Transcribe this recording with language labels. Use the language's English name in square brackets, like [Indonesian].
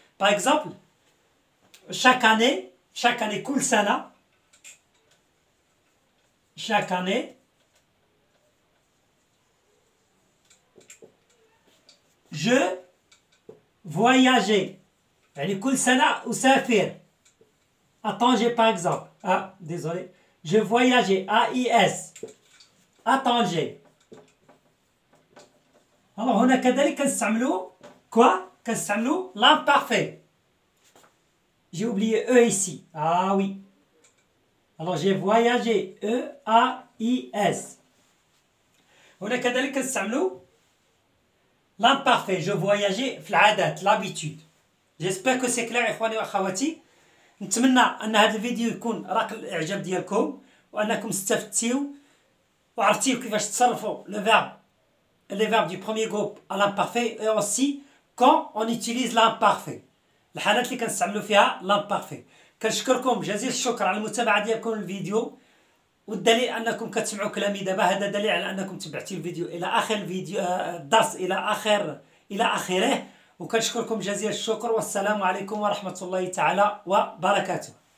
[Arabic] باغ اكزومبل، [French] chaque année [Arabic] كل سنة، [French] chaque année je voyageais، [Arabic] يعني كل سنة أسافر. [French] à Tanger par exemple. désolé, je voyageais AIS à Tanger. [Arabic] alors هنا كذلك كنستعملو كنستعملو l'imparfait. [French] J'ai oublié E ici. Ah oui. Alors j'ai voyagé. EAIS. [Arabic] هنا كذلك كنستعملو l'imparfait. [French] Je voyageais [Arabic] في العادات، [French] l'habitude. J'espère que c'est clair [Arabic] إخواني وأخواتي. نتمنى أن هذا الفيديو يكون راق الإعجاب ديالكم وأنكم استفدتيو وعرفتيو كيفاش تصرفوا [French] les verbes du premier groupe à l'imparfait et aussi quand on utilise l'imparfait. [Arabic] الحالات اللي كنستعملوا فيها لامبارفي. كنشكركم جزيل الشكر على المتابعه ديالكم للفيديو، والدليل انكم كتسمعوا كلامي دابا هذا دليل على انكم تبعتوا الفيديو الى اخر الفيديو، الدرس الى اخره. وكنشكركم جزيل الشكر، والسلام عليكم ورحمه الله تعالى وبركاته.